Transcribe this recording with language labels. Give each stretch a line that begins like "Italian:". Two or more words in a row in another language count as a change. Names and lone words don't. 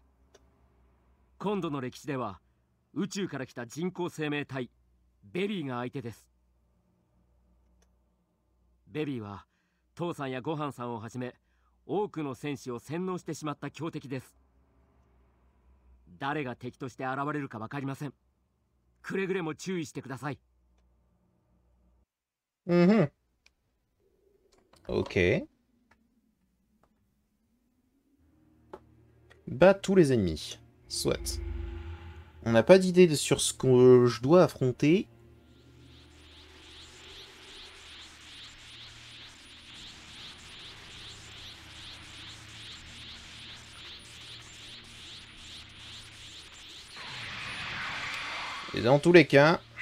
Japanese: 今度の歴史では宇宙から来た人工生命体ベビーが相手です。ベビーは父さんやごはんさんをはじめ多くの戦士を洗脳してしまった強敵です。誰が敵として現れるか分かりません。くれぐれも注意してください。
French: Ok. Bat tous les ennemis. Soit. On n'a pas d'idée sur ce que je dois affronter. Et dans tous les cas...